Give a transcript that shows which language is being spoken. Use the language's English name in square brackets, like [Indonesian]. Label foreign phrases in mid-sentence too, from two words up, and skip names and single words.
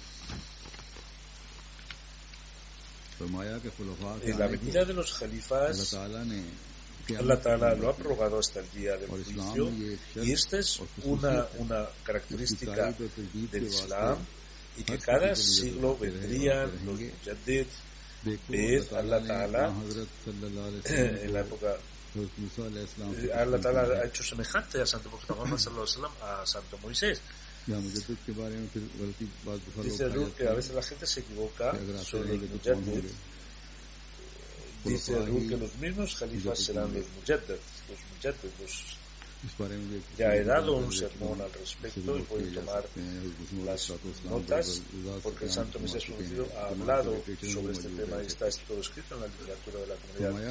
[Spanish] En la venida de los jalifas, [Arabic] الله تعالى [Spanish] lo ha aprobado hasta el día del juicio, y esta es una característica del Islam, y que cada siglo vendrían los mujaddid. Ved [Arabic] الله تعالى [Spanish] en la época [Arabic] الله تعالى [Spanish] ha hecho semejante a Santo Profeta Muhammad [Arabic] صلى الله عليه وسلم [Spanish] a Santo Moisés. Dice Rul que a veces la gente se equivoca sobre los mujaddid. Dice Rul que los mismos jalifas serán los mujaddid. Ya he dado un sermón al respecto y pueden tomar las notas, porque el Santo Mesías prometido ha hablado sobre este tema y está todo escrito en la literatura de la comunidad.